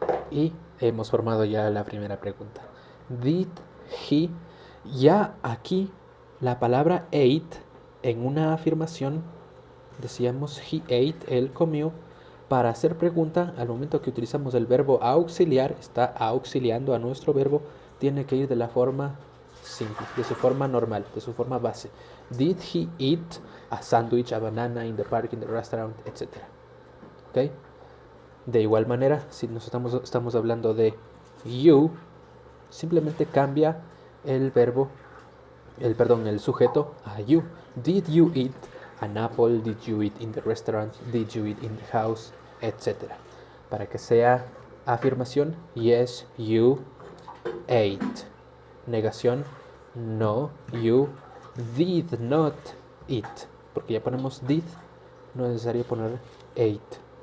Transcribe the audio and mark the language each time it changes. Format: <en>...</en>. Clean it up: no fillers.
<es>Y hemos formado ya la primera pregunta.</es> <en>Did he,</en> <es>ya aquí la palabra ate, en una afirmación decíamos</es> <en>he ate,</en> <es>él comió. Para hacer pregunta, al momento que utilizamos el verbo auxiliar, está auxiliando a nuestro verbo, tiene que ir de la forma simple, de su forma normal, de su forma base.</es> <en>Did he eat a sandwich, a banana, in the park, in the restaurant, etc.</en> <es>¿Ok? De igual manera, si nos estamos hablando de you, simplemente cambia el verbo, el sujeto a you.</es> <en>Did you eat an apple? Did you eat in the restaurant? Did you eat in the house? Etc.</en> <es>Para que sea afirmación,</es> <en>yes, you ate.</en> <es>Negación,</es> <en>no, you did not eat.</en> <es>Porque ya ponemos did, no es necesario poner ate.</es>